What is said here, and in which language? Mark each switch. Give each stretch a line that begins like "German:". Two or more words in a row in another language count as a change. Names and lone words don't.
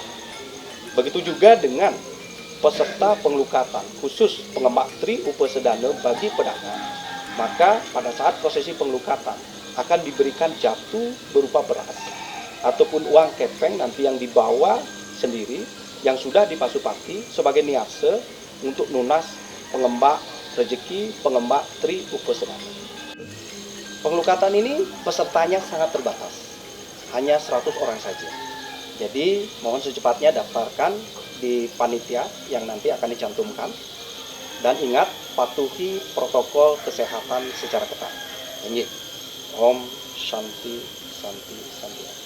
Indonesian: Begitu juga dengan peserta penglukatan khusus pengembak Tri Upasedana bagi pedagang. Maka pada saat prosesi penglukatan akan diberikan jatuh berupa beras ataupun uang kepeng nanti yang dibawa sendiri yang sudah dipasupati sebagai niase untuk lunas pengembak rezeki pengembak Tri Upasedana. Penglukatan ini pesertanya sangat terbatas, hanya 100 orang saja. Jadi mohon secepatnya daftarkan di panitia yang nanti akan dicantumkan. Dan ingat, patuhi protokol kesehatan secara ketat.
Sanskrit: Om Shanti Santi Santi.